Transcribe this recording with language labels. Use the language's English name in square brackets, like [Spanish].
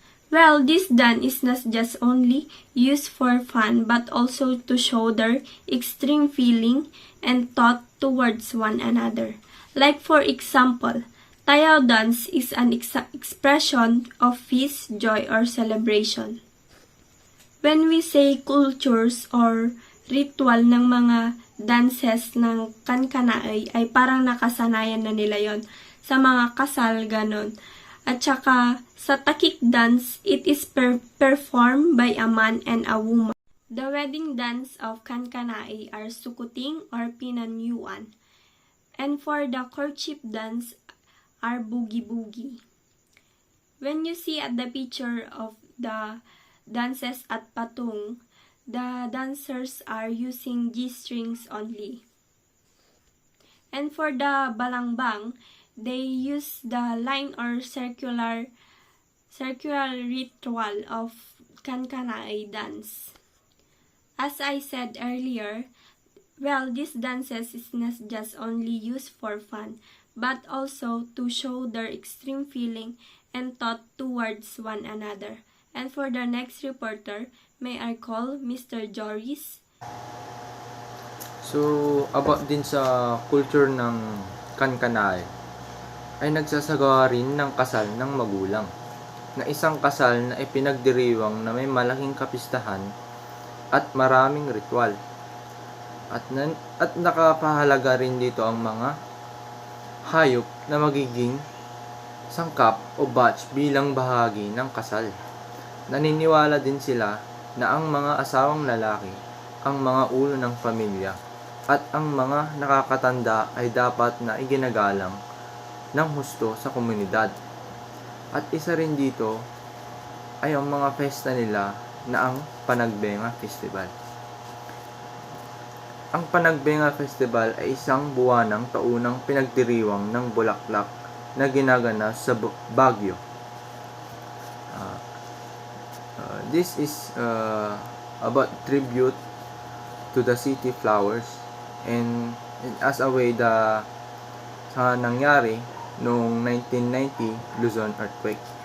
[English] Well, this dance is not just only used for fun but also to show their extreme feeling and thought towards one another. Like for example, tayaw dance is an expression of peace, joy, or celebration. When we say cultures or ritual [Filipino] ng mga dances ng Kankanaey ay parang nakasanayan na nila yon sa mga kasal ganon. At saka sa [English] takik dance, it is performed by a man and a woman. The wedding dance of Kankanaey are sukuting or pinanyuan, and for the courtship dance are boogie-boogie. When you see at the picture of the dances at Patung, the dancers are using G-strings only. And for the balangbang, they use the line or circular ritual of Kankanaey dance. As I said earlier, these dances is not just only used for fun, but also to show their extreme feeling and thought towards one another. And for the next reporter, may I call Mr. Joris? So, about [Filipino] din sa culture ng Kankanaey, ay nagsasagawa rin ng kasal ng magulang, na isang kasal na ipinagdiriwang na may malaking kapistahan at maraming ritual. At nakapahalaga rin dito ang mga hayop na magiging sangkap o batch bilang bahagi ng kasal. Naniniwala din sila na ang mga asawang lalaki ang mga ulo ng pamilya at ang mga nakakatanda ay dapat na iginagalang ng husto sa komunidad. At isa rin dito ay ang mga pesta nila na ang Panagbenga Festival. Ang Panagbenga Festival ay isang buwanang taunang pinagdiriwang ng bulaklak na ginagana sa Baguio. [English] This is about tribute to the city flowers and as a way [Filipino] sa nangyari noong [English] 1990 Luzon earthquake.